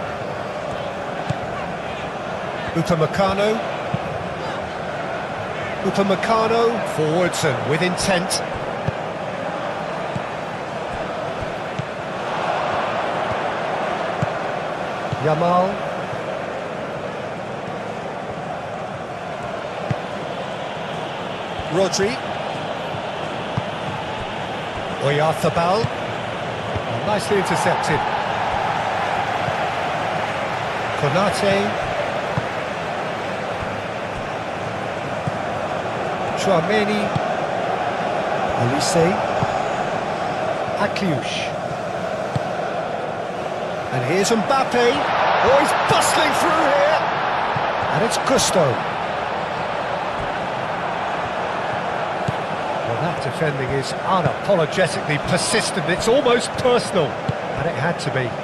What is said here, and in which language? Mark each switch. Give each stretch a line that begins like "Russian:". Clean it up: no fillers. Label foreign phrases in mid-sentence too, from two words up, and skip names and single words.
English: Upamecano. Upamecano forwards and with intent. Yamal. Rodri. Oyarzabal. Nicely intercepted. Konate. Chouameni. Olise. Akiush. And here's Mbappe. Oh, he's bustling through here. And it's Gusto. Well, that defending is unapologetically persistent. It's almost personal. And it had to be.